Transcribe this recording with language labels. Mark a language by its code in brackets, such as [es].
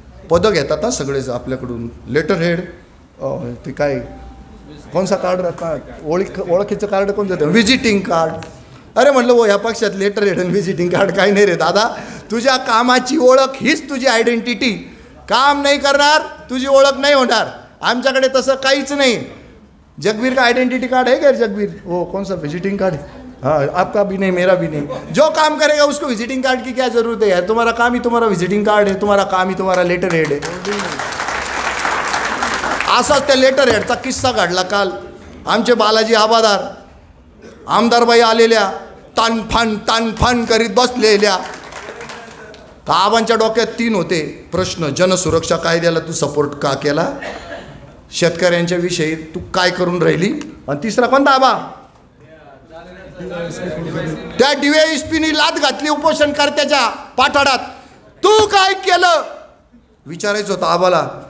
[mr] पदं घेतात ना सगळेच आपल्याकडून, लेटर हेड, ते काय कोणसा कार्ड राहतात, ओळखीचं कार्ड कोणतं देतं, व्हिजिटिंग कार्ड. अरे म्हटलं ह्या पक्षात लेटर हेड आणि व्हिजिटिंग कार्ड काही नाही रे दादा, तुझ्या कामाची ओळख हीच तुझी आयडेंटिटी. काम नाही करणार तुझी ओळख नाही होणार. आमच्याकडे तसं काहीच नाही. [hi] जगबीर का आइडेंटिटी कार्ड है क्या जगबीर, वो कौन सा विजिटिंग कार्ड, हाँ आपका भी नहीं मेरा भी नहीं. जो काम करेगा उसको विजिटिंग कार्ड की क्या जरूरत है यार, तुम्हारा काम ही तुम्हारा विजिटिंग कार्ड है, तुम्हारा काम ही तुम्हारा लेटर हेड है. [mr] असाच त्या लेटर हेडचा किस्सा घडला काल. आमचे बालाजी आबादार आमदारबाई आलेल्या, तानफान करीत बसलेल्या. आबांच्या डोक्यात 3 होते प्रश्न. जनसुरक्षा कायद्याला तू सपोर्ट का केला, शेतकऱ्यांच्या विषयी तू काय करून राहिली, आणि तिसरा कोणता आबा, त्या DYSPनी लाद घातली उपोषणकर्त्याच्या पाठाडात, तू काय केलं विचारायचं होतं आबाला.